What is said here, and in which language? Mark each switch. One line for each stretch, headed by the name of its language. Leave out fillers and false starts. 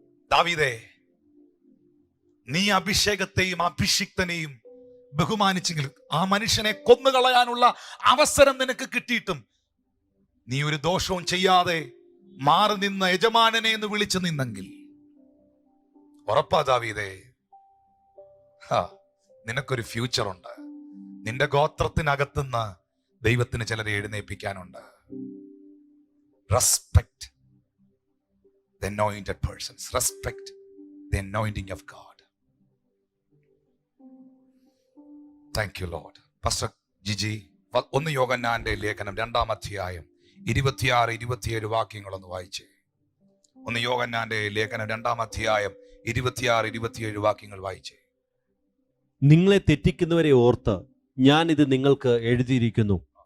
Malayalam: ദാവീദേ, നീ അഭിഷേകത്തെയും അഭിഷിക്തനെയും ബഹുമാനിച്ചെങ്കിൽ, ആ മനുഷ്യനെ കൊന്നുകളയാനുള്ള അവസരം നിനക്ക് കിട്ടിയിട്ടും നീ ഒരു ദോഷവും ചെയ്യാതെ മാറി നിന്ന യജമാനനെ എന്ന് വിളിച്ചു നിന്നെങ്കിൽ, ഉറപ്പാ ദാവീദേ, നിനക്കൊരു ഫ്യൂച്ചർ ഉണ്ട്. നിന്റെ ഗോത്രത്തിനകത്തുനിന്ന് ദൈവത്തിന് ചിലരെ എഴുന്നേൽപ്പിക്കാനുണ്ട്.
English: Respect the anointed persons, respect the anointing of God. Thank you Lord.
Malayalam: Pastor Gigi, 1 യോഹന്നാന്റെ ലേഖനം 2-ാം അധ്യായം 26-27 വാക്യങ്ങളൊന്ന് വായിച്ചേ. 1 യോഹന്നാന്റെ ലേഖനം 2-ാം അധ്യായം 26-27 വാക്യങ്ങൾ വായിച്ചേ. നിങ്ങളെ തെറ്റിക്കുന്നവരെ ഓർത്ത് ഞാൻ ഇത് നിങ്ങൾക്ക് എഴുതിയിരിക്കുന്നു.